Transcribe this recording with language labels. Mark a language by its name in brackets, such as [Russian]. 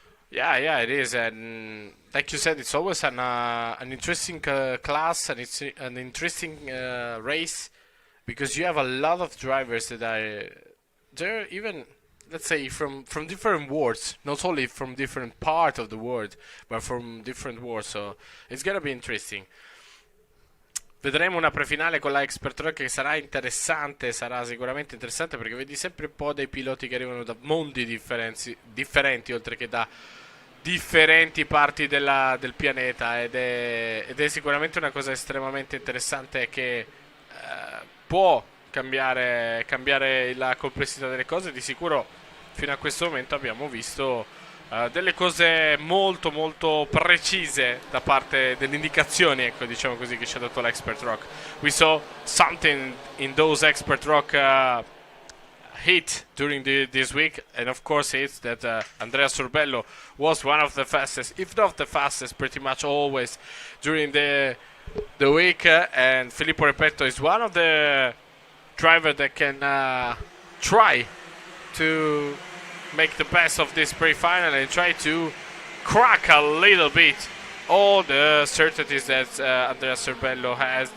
[English] Yeah, it is, and like you said, it's always an interesting class, and it's an interesting race, because you have a lot of drivers that are they're even, let's say, from different worlds, not only from different part of the world, but from different worlds. So it's gonna be interesting. [Italian] Vedremo una prefinale con la Expert Rock che sarà interessante, sarà sicuramente interessante perché vedi sempre un po' dei piloti che arrivano da mondi differenti oltre che da differenti parti del pianeta ed è sicuramente una cosa estremamente interessante che può cambiare la complessità delle cose. Di sicuro fino a questo momento abbiamo visto delle cose molto molto precise da parte delle indicazioni, ecco, diciamo così, che ci ha dato l'Expert Rock. [English] We saw something in those Expert Rock hit during this week, and of course it's that Andrea Sorbello was one of the fastest, if not the fastest, pretty much always during the week, and Filippo Repetto is one of the drivers that can try to make the best of this pre-final and try to crack a little bit all the certainties that Andrea Sorbello has.